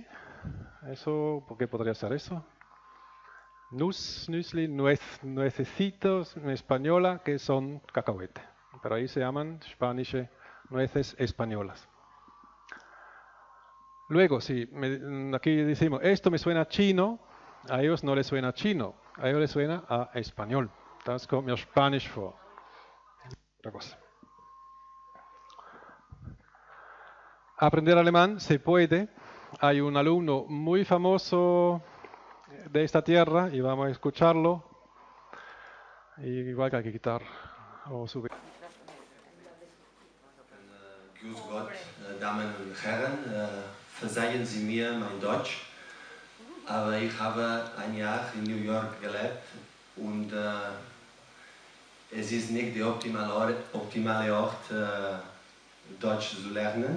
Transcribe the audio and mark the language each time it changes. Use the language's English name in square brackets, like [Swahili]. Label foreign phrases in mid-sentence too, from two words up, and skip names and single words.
[Spanish] Eso, ¿por qué podría ser eso? Nüsli, nuececitos en española que son cacahuete. Pero ahí se llaman Spanish nueces españolas. Luego, si aquí decimos, esto me suena chino, a ellos no les suena chino, a ellos les suena a español. [German] Das kommt mir Spanisch vor. [Spanish] Otra cosa. Aprender alemán se puede. Hay un alumno muy famoso de esta tierra y vamos a escucharlo. Y igual que hay que quitar o subir. [German] Grüß Gott, Damen und Herren, verzeihen Sie mir mein Deutsch, aber ich habe ein Jahr in New York gelebt und es ist nicht der optimale Ort, Deutsch zu lernen.